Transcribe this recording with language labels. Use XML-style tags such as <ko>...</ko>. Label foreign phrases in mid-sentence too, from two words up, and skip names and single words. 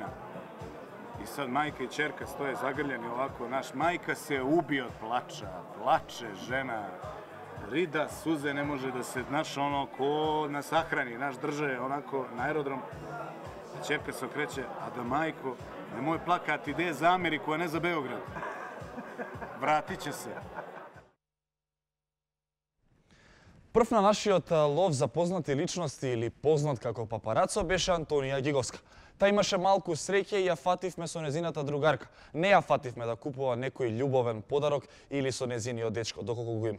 <sr>I sad majka i ćerka stoje zagrljeni ovako, majka se ubije od plača, plače žena, rida suze, ne može da se, ko na sahrani, drže onako na aerodrom. Ćerka se okreće, a da majko, nemoj plakati, ide za Ameriku, a ne za Beograd. Vratit će se.</sr> <mk>Прв на нашиот лов за познати личности или познат како папарацо беше Антонија Гиговска. Та имаше малку среќа и ја фативме со незината другарка. Не ја фативме да купува некој љубовен подарок или со незиниот дечко, доколку го има.</mk>